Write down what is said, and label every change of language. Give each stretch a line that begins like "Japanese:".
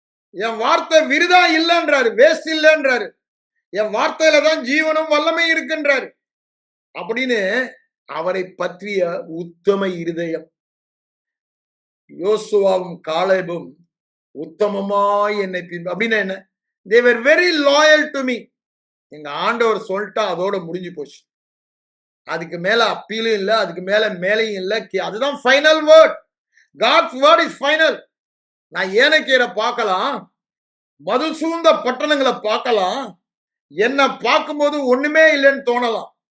Tamil: என் வார்த்தை விருதா இல்லைன்றாரு, வேஸ்ட் இல்லைன்றாரு. என் வார்த்தையில தான் ஜீவனும் வல்லமை இருக்குன்றாரு. அப்படின்னு அவரை பற்றிய உத்தம இருதயம். யோசுவாவும் காலேபும் உத்தமமாய் என்னை பின்பு அப்படின்னா என்ன?
English: they were very loyal to me.
Tamil: எங்க ஆண்டவர் சொல்லிட்டா அதோட முடிஞ்சு போச்சு. அதுக்கு மேல அப்பீலும் இல்ல, அதுக்கு மேல மேலையும் இல்ல. அதுதான்
English: Final word. God's word is final.
Tamil: நான் ஏனக்கீரை பார்க்கலாம், மதில் சூழ்ந்த பட்டணங்களை பார்க்கலாம், என்ன பார்க்கும்போது ஒண்ணுமே இல்லைன்னு தோணலாம்.